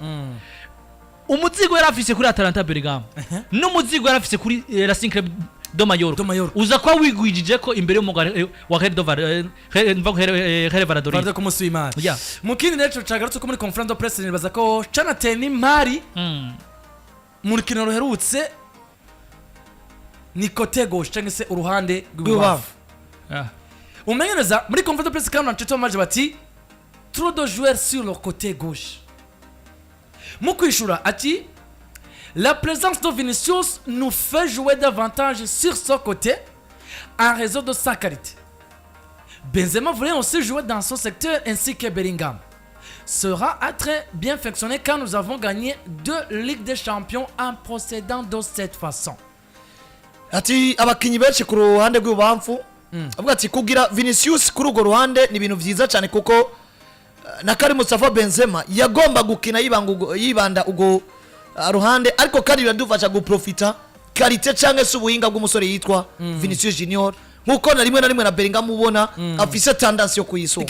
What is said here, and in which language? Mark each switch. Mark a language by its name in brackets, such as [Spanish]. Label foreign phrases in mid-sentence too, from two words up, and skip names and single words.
[Rundi] umuzigo yarafise kuri Atalanta Bergamo n'umuzigo yarafise kuri Racing Club do Mallorca uza kwa wigwijije ko imbere y'umugare wa Hele Valladolid ku munsi w'Imana mu kindi rero cagarutse ko muri [French] conference de presse [Rundi] nibaza ko Jonathan Mari mu rukino ruherutse ni [French] côté gauche [Rundi] cyangwa se uruhande rw'ibubafu umenyereza muri [French] conference de presse [Rundi] kandi Manchester United bati [French] trop de joueurs sur le côté gauche [Rundi] mu kwishura ati [French] la présence de Vinicius nous fait jouer davantage sur ce côté en raison de sa qualité. Benzema voulait aussi jouer dans son secteur ainsi que Bellingham. Sera très bien fonctionné quand nous avons gagné 2 Ligues des Champions en procédant de cette façon. [Rundi] Ati abakinyi benshi ku ruhande rw'ubamfu avuga ati kugira Vinicius kuri urwo ruhande ni ibintu vyiza cyane kuko na Karim Mustafa Benzema yagomba gukina yibanda ugo ruhande ariko kandi biradufasha guprofita qualité cyangwa se ubuhinga bw'umusore yitwa Vinicius Junior nkuko na rimwe na Bellingham ubona afise tendance yo kuyisoma.